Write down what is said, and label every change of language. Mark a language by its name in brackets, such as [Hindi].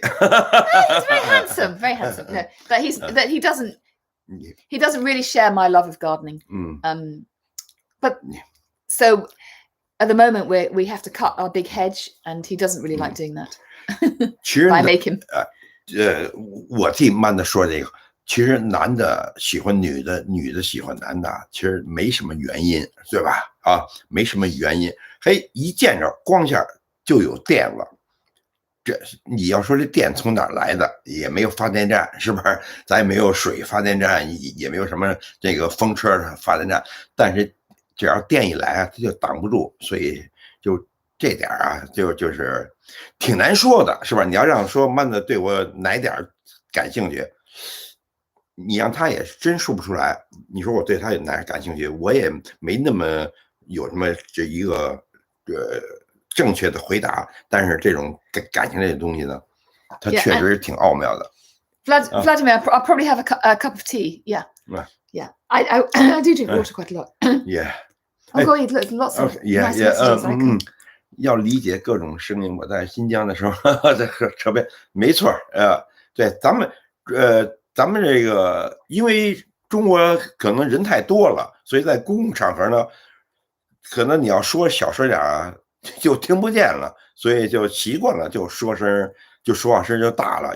[English] He's very handsome, very handsome. No, that he doesn't really share my love of gardening. But so at the moment we have to cut our big hedge, and he doesn't really like doing that. I make him. [Chinese] 我替慢的说这个，其实男的喜欢女的，女的喜欢男的，其实没什么原因，对吧？啊，没什么原因。嘿，一见着光线就有电了。这你要说这电从哪来的？也没有发电站，是不是？咱也没有水发电站，也没有什么这个风车发电站。但是只要电一来啊，它就挡不住，所以就这点啊，就是挺难说的，是吧？你要让说慢的对我哪点感兴趣，你让他也真说不出来。你说我对他有哪感兴趣，我也没那么有什么这一个正确的回答。但是这种感情类的东西呢，它确实挺奥妙的。 [English] Vladimir, I'll probably have a cup of tea. Yeah. Yeah. I do drink water quite a lot. Yeah. Oh, Guo, look, lots of nice messages. [Chinese] 要理解各种声音。我在新疆的时候，在车边，没错，对，咱们这个，因为中国可能人太多了，所以在公共场合呢，可能你要说小声点啊，就听不见了，所以就习惯了，就说话声就大了。